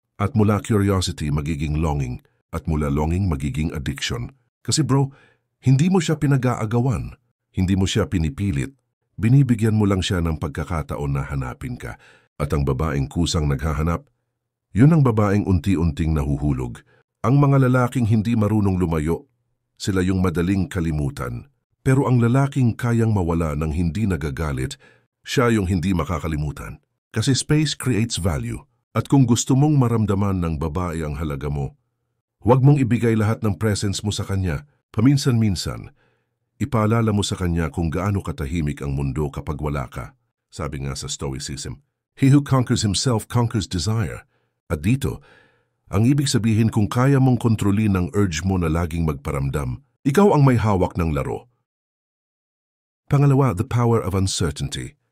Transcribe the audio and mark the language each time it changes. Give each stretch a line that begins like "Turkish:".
Filipino: At mula curiosity, magiging longing. At mula longing, magiging addiction. Kasi bro, hindi mo siya pinag-aagawan. Hindi mo siya pinipilit. Binibigyan mo lang siya ng pagkakataon na hanapin ka. At ang babaeng kusang naghahanap, yun ang babaeng unti-unting nahuhulog. Ang mga lalaking hindi marunong lumayo, sila yung madaling kalimutan. Pero ang lalaking kayang mawala ng hindi nagagalit, siya yung hindi makakalimutan. Kasi
English: space creates value.
Filipino: At kung gusto mong maramdaman ng babae ang halaga mo, huwag mong ibigay lahat ng presence mo sa kanya. Paminsan-minsan, ipaalala mo sa kanya kung gaano katahimik ang mundo kapag wala ka. Sabi nga sa Stoicism,
English: he who conquers himself conquers desire.
Filipino: At dito, ang ibig sabihin kung kaya mong kontrolin ang urge mo na laging magparamdam, ikaw ang may hawak ng laro. Pangalawa,
English: the power of uncertainty.